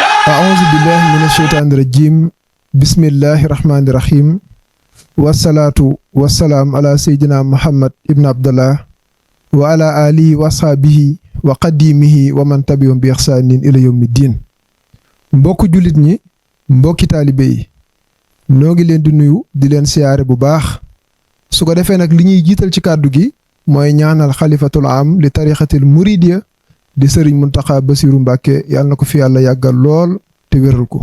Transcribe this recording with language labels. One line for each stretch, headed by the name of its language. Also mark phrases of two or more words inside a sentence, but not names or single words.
Arabic: أعوذ بالله من الشيطان الرجيم بسم الله الرحمن الرحيم والصلاة والسلام على سيدنا محمد ابن عبد الله وعلى آله وصحبه وقديمه ومن تبعهم بإحسان إلى يوم الدين.
Wolof: mbokk jullit ñi mbokki taalibe yi noo ngi leen di nuyu di leen siyaare bu baax su ko defee nag li ñuy jiital ci kàddu gi mooy ñaanal
Arabic: الخليفة العام للطريقة المريدية
Wolof: di sëriñ Muntaxa Basiru Mbàkke yàlla na ko fi yàlla yàggal lool te wéral ko.